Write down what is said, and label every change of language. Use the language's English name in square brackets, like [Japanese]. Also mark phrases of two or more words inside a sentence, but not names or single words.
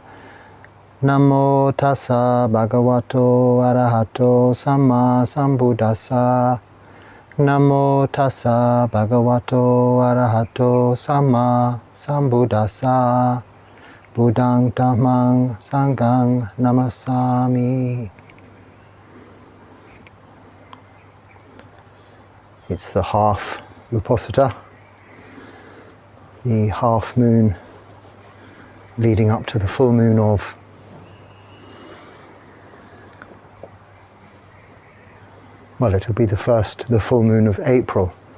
[Pali] Namo tassa bhagavato arahato samma sambuddhassa. Namo tassa bhagavato arahato samma sambuddhassa. Buddhaṃ Dhammāṃ Sanghaṃ Namasami. [English] It's the half Uposatha, the half moon leading up to the full moon of it'll be the full moon of April.